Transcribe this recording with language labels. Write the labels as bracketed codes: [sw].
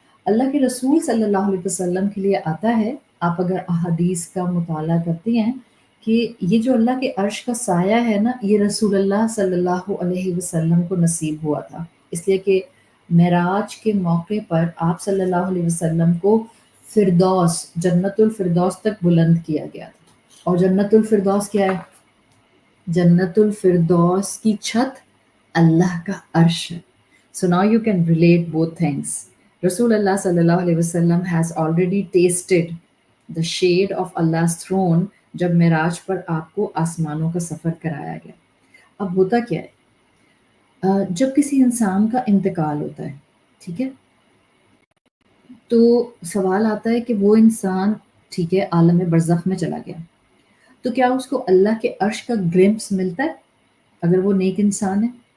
[ur] اللہ کے رسول صلی اللہ علیہ وسلم کے لیے آتا ہے، آپ اگر احادیث کا مطالعہ کرتی ہیں، کہ یہ جو اللہ کے عرش کا سایہ ہے نا، یہ رسول اللہ صلی اللہ علیہ وسلم کو نصیب ہوا تھا، اس لیے کہ معراج کے موقع پر آپ صلی اللہ علیہ وسلم کو فردوس، جنت الفردوس تک بلند کیا گیا تھا. اور جنت الفردوس کیا ہے؟ جنت الفردوس کی چھت اللہ کا عرش ہے. [en] So now you can relate both things. [ur] رسول اللہ صلی اللہ علیہ وسلم [en] has already tasted the shade of Allah's throne [ur] جب معراج پر آپ کو آسمانوں کا سفر کرایا گیا. اب ہوتا کیا ہے؟ جب کسی انسان کا انتقال ہوتا ہے، ٹھیک ہے، تو سوال آتا ہے کہ وہ انسان ٹھیک ہے عالم برزخ میں چلا گیا، تو کیا اس کو اللہ کے عرش کا گلمپس ملتا ہے اگر وہ نیک انسان ہے؟